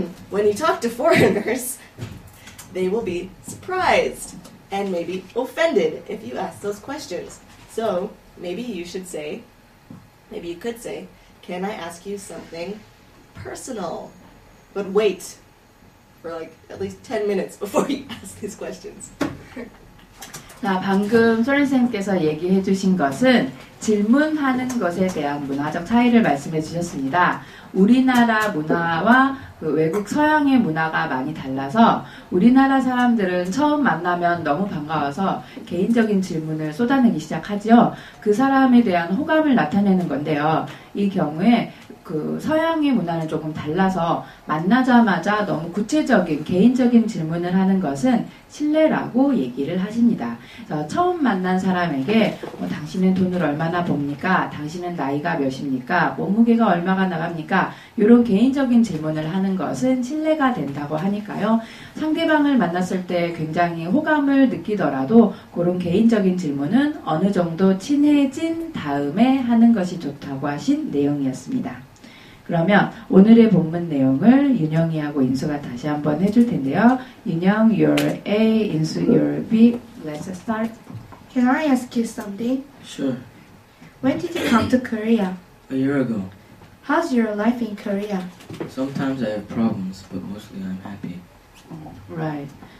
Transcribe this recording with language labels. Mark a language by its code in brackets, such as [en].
[en] When you talk to foreigners, they will be surprised and maybe offended if you ask those questions. So maybe you should say, maybe you could say, can I ask you something personal? But wait for like at least 10 minutes before you ask these questions. [ko] 자, 방금 소린쌤께서 얘기해 주신 것은 질문하는 것에 대한 문화적 차이를 말씀해 주셨습니다. 우리나라 문화와 그 외국 서양의 문화가 많이 달라서 우리나라 사람들은 처음 만나면 너무 반가워서 개인적인 질문을 쏟아내기 시작하죠. 그 사람에 대한 호감을 나타내는 건데요. 이 경우에 그 서양의 문화는 조금 달라서 만나자마자 너무 구체적인 개인적인 질문을 하는 것은 신뢰라고 얘기를 하십니다. 그래서 처음 만난 사람에게 당신은 돈을 얼마나 봅니까? 당신은 나이가 몇입니까? 몸무게가 얼마가 나갑니까? 이런 개인적인 질문을 하는 것은 신뢰가 된다고 하니까요. 상대방을 만났을 때 굉장히 호감을 느끼더라도 그런 개인적인 질문은 어느 정도 친해진 다음에 하는 것이 좋다고 하신 내용이었습니다. 그러면 오늘의 본문 내용을 윤영이하고 인수가 다시 한번 해줄 텐데요. [en] 윤영, you're A, 인수, you're B. Let's start. Can I ask you something? Sure. When did you come to Korea? A year ago. How's your life in Korea? Sometimes I have problems, but mostly I'm happy. Right.